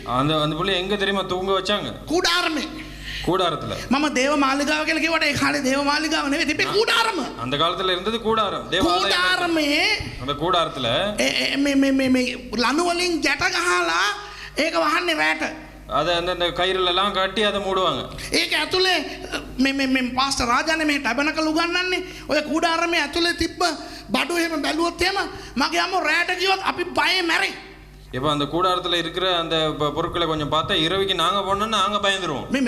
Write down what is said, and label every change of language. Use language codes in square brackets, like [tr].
[ta] அந்த பிள்ளை எங்க தெரியுமா தூங்க வச்சாங்க? [si] කුඩාරමේ. [ta] கூடாரத்துல. [si] මම දේව මාලිගාව කියලා කිව්වට ඒ කාලේ දේව මාලිගාව නෙවෙයි තිබේ කුඩාරම. [ta] அந்த காலத்துல இருந்தது கூடாரம். தேவாலயம். [si] කුඩාරමේ [ta] அந்த கூடாரத்துல [si] මේ ලනු වලින් ගැට ගහලා ඒක වහන්නේ රැට. [ta] அதை அந்த கயிறுல எல்லாம் கட்டி அதை மூடுவாங்க. [si] ඒක ඇතුලේ මේ පාස්ටර් රාජානේ මේ ටැබනකල් උගන්වන්නේ ඔය කුඩාරමේ ඇතුලේ තිබ්බ බඩු එහෙම බැලුවොත් එහෙම මගේ අම්මෝ රැට ගියොත් අපි බයෙන් මැරෙයි. [ta] இப்போ அந்த கூடாரத்துல இருக்கிற அந்த பொருட்களை கொஞ்சம் பார்த்தா இரவுக்கு நாங்க போனோம்னா நாங்க பயந்துருவோம்.